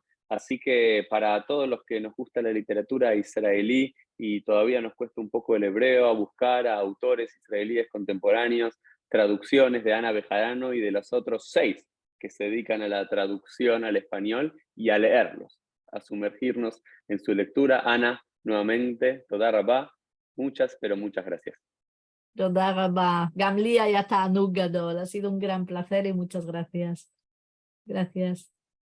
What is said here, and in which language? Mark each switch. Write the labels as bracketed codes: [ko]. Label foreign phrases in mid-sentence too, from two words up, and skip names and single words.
[es] Así que para todos los que nos gusta la literatura israelí y todavía nos cuesta un poco el hebreo, a buscar a autores israelíes contemporáneos, traducciones de Ana Bejarano y de los otros 6 que se dedican a la traducción al español y a leerlos, a sumergirnos en su lectura. Ana, nuevamente, [he] תודה רבה, [es] muchas, pero muchas gracias. [he] תודה רבה. גם לי היה תענוג גדול, [es] ha sido un gran placer y muchas gracias. Gracias.